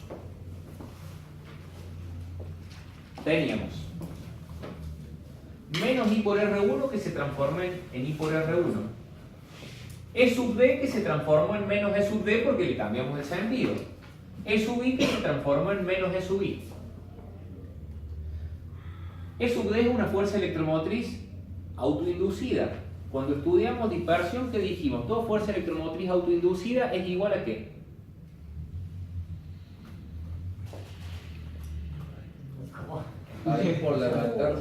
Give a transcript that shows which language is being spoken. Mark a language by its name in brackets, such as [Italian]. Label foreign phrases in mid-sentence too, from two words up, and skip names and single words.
[Spanish] Teníamos menos I por R1 que se transforma en I por R1. E sub D que se transformó en menos E sub D porque le cambiamos el sentido. E sub I que se transformó en menos E sub I. E sub D es una fuerza electromotriz autoinducida. Cuando estudiamos dispersión, ¿qué dijimos? Toda fuerza electromotriz autoinducida es igual a ¿qué? Ahí por la reactancia.